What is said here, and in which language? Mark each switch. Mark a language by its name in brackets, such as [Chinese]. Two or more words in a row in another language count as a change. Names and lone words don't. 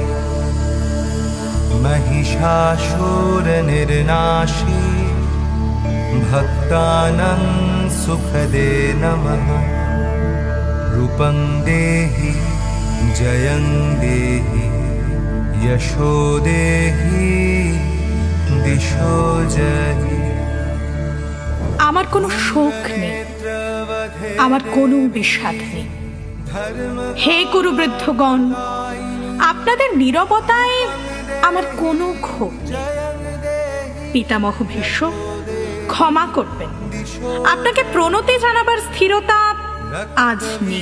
[Sanskrit] महिषासुरनिर्नाशी भक्तानां सुखदे नमः। रूपं देहि जयं देहि यशो देहि दिशो जहि। [Bangla] আমার কোনো শোক নেই, আমার কোনো বিষাদ নেই। হে গুরুবৃদ্ধগণ, আপনাদের নীরবতায় আমার কোনো ক্ষোভ নেই। পিতামহ ভীষ্ম, ক্ষমা করবেন, আপনাকে প্রণতি জানাবার স্থিরতা আজ নেই।